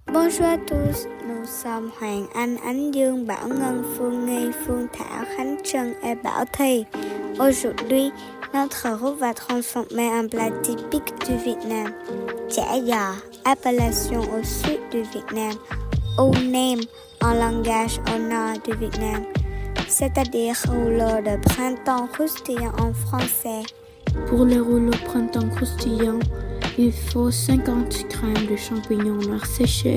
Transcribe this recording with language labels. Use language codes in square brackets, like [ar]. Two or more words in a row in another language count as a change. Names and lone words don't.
[fr] Bonjour à tous, nous sommes Hoàng Anh, Ánh Dương, Bảo Ngân, Phương Nghi, Phương Thảo, Khánh Trân et Bảo Thi. Aujourd'hui, notre groupe va transformer un plat typique du Vietnam, [vi] chả giò, [fr] appellation au sud du Vietnam, ou nem en langage au nord du Vietnam, c'est-à-dire rouleau de printemps croustillant en français. Pour les rouleaux printemps croustillants, il faut 50 g de champignons noirs séchés,